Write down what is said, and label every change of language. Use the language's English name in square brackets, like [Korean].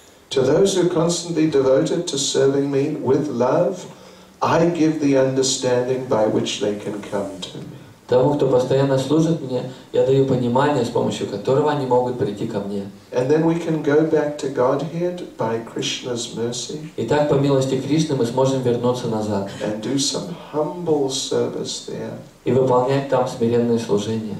[English] To those who are constantly devoted to serving me with love, I give the understanding by which they can come to me. [Russian] Тому, кто постоянно служит мне, я даю понимание, с помощью которого они могут прийти ко мне. [English] And then we can go back to Godhead by Krishna's mercy. [Russian] И так, по милости Кришны, мы сможем вернуться назад. [English] And do some humble service there. [Russian] И выполнять там смиренное служение.